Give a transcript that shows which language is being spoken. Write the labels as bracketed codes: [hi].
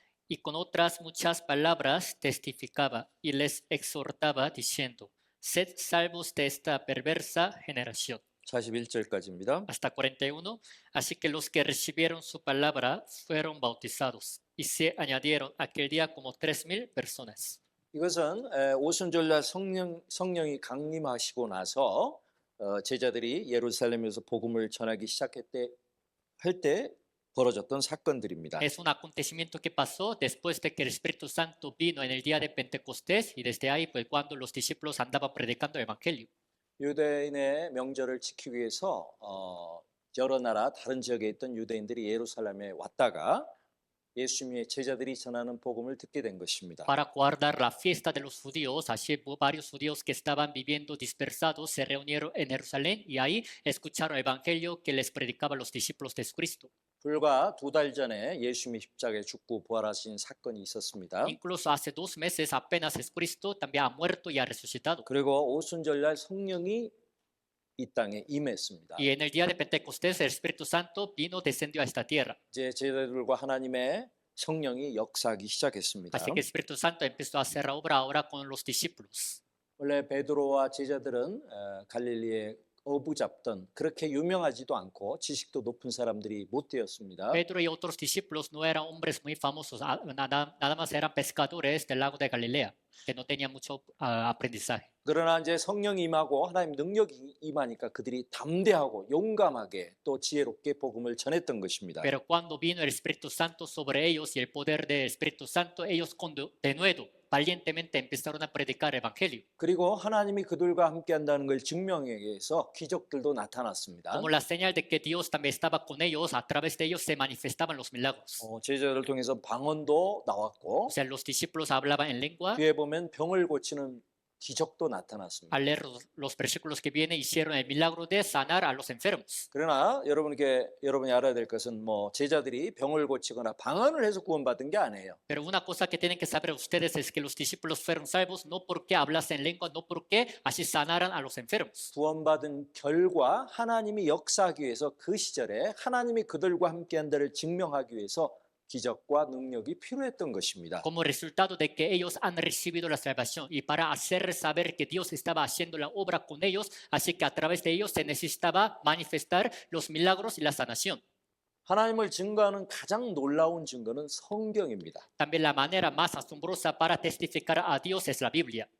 [es] Y con otras muchas palabras testificaba y les exhortaba diciendo: sed salvos de esta perversa generación. [ko] 41절까지입니다. [es] Hasta 41. Así que los que recibieron su palabra fueron bautizados y se añadieron aquel día como 3,000 personas. [ko] 이것은 오순절날 성령이 강림하시고 나서 제자들이 예루살렘에서 복음을 전하기 시작했대 할 때 벌어졌던 사건들입니다. [es] Es un acontecimiento que pasó después de que el Espíritu Santo vino en el día de Pentecostés y desde ahí pues cuando los discípulos andaban predicando el Evangelio. [ko] 유대인의 명절을 지키기 위해서 여러 나라 다른 지역에 있던 유대인들이 예루살렘에 왔다가 예수님의 제자들이 전하는 복음을 듣게 된 것입니다. [es] Para guardar la fiesta de los judíos, así varios judíos que estaban viviendo dispersados se reunieron en Jerusalén y ahí escucharon el Evangelio que les predicaban los discípulos de Cristo. [ko] 불과 2달 전에 예수님이 십자가에 죽고 부활하신 사건이 있었습니다. [es] Incluso hace 2 meses apenas Jesucristo también ha muerto y ha resucitado. [ko] 그리고 오순절날 성령이 이 땅에 임했습니다. [es] Y en el día de Pentecostés el Espíritu Santo vino, descendió a esta tierra. [ko] 이제 제자들과 하나님의 성령이 역사하기 시작했습니다. [es] Así que el Espíritu Santo empezó a hacer obra ahora con los discípulos. [ko] 원래 베드로와 제자들은 갈릴리에 어부잡던 그렇게 유명하지도 않고 지식도 높은 사람들이 못 되었습니다. [es] Pedro y otros discípulos no eran hombres muy famosos, nada más eran pescadores del lago de Galilea, que no tenían mucho aprendizaje. [ko] 그러나 이제 성령이 임하고 하나님 능력이 임하니까 그들이 담대하고 용감하게 또 지혜롭게 복음을 전했던 것입니다. [es] Pero cuando vino el Espíritu Santo sobre ellos y el poder del Espíritu Santo, ellos de nuevo valientemente empezaron a predicar el Evangelio. [ko] 그리고 하나님이 그들과 함께 한다는 걸 증명하기 위해서 기적들도 나타났습니다. [es] Como la señal de que Dios también estaba con ellos, a través de ellos se manifestaban los milagros. [ko] 제자들을 통해서 방언도 나왔고 [es] O sea, los discípulos hablaban en lengua. [ko] 뒤에 보면 병을 고치는 기적도 나타났습니다. [es] Al leer los versículos que vienen, hicieron el milagro de sanar a los enfermos. [ko] 그러나 여러분이 알아야 될 것은 제자들이 병을 고치거나 방언을 해서 구원받은 게 아니에요. [es] Pero una cosa que tienen que saber ustedes es que los discípulos fueron salvos no porque hablasen lengua, no porque así sanaran a los enfermos. [ko] 구원받은 결과 하나님이 역사하기 위해서 그 시절에 하나님이 그들과 함께한다를 증명하기 위해서 기적과 능력이 필요했던 것입니다. [es] Como resultado de que ellos han recibido la salvación y para hacer saber que Dios estaba haciendo la obra con ellos, así que a través de ellos se necesitaba manifestar los milagros y la sanación. [ko] 하나님을 증거하는 가장 놀라운 증거는 성경입니다. [es] También la manera más asombrosa para testificar a Dios es la Biblia.